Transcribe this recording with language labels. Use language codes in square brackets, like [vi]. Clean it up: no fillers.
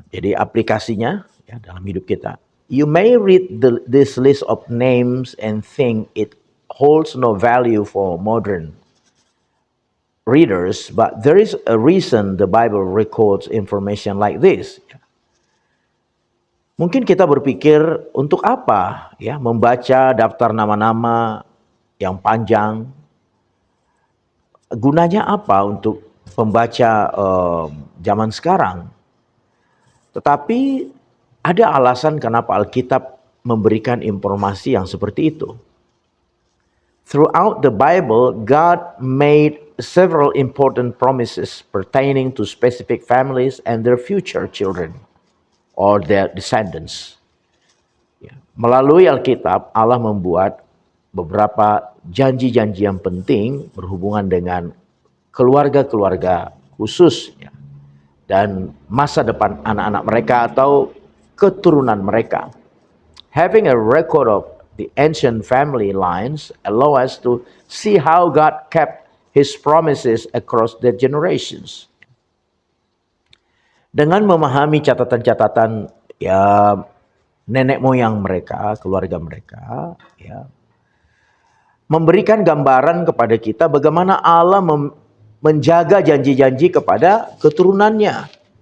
[id] Jadi aplikasinya ya dalam hidup kita. [en] You may read this list of names and think it holds no value for modern readers, but there is a reason the Bible records information like this. [id] Mungkin kita berpikir untuk apa ya membaca daftar nama-nama yang panjang. Gunanya apa untuk pembaca zaman sekarang? Tetapi ada alasan kenapa Alkitab memberikan informasi yang seperti itu. [en] Throughout the Bible, God made several important promises pertaining to specific families and their future children or their descendants. [id] Melalui Alkitab, Allah membuat beberapa janji-janji yang penting berhubungan dengan keluarga-keluarga khusus dan masa depan anak-anak mereka atau keturunan mereka. [en] Having a record of the ancient family lines allow us to see how God kept His promises across the generations. [id] Dengan memahami catatan-catatan ya nenek moyang mereka, keluarga mereka, ya, memberikan gambaran kepada kita bagaimana Allah menjaga janji-janji kepada keturunannya.